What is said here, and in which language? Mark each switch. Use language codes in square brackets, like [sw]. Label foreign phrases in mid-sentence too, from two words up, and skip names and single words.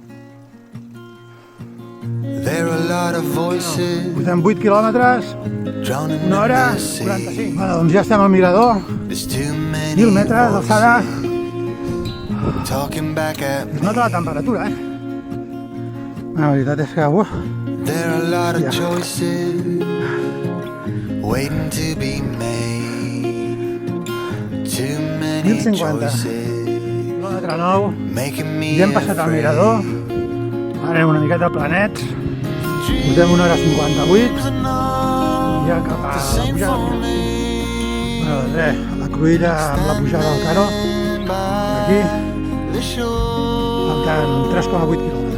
[ca] Portem 8 quilòmetres, 1 hora 45. Bueno, doncs ja estem al mirador, 1.000 metres d'alçada. Es nota la temperatura, La veritat és que... [en] There are a lot of choices waiting to be made. Too many [ca] 1.050. Quilòmetre 9. Ja hem passat el mirador. Ara anem una miqueta planets. Portem 1 hora 58. I ja cap a la pujada. Bueno, doncs res, la cruïlla amb la pujada del Caro. Aquí. Falten 3,8 quilòmetres.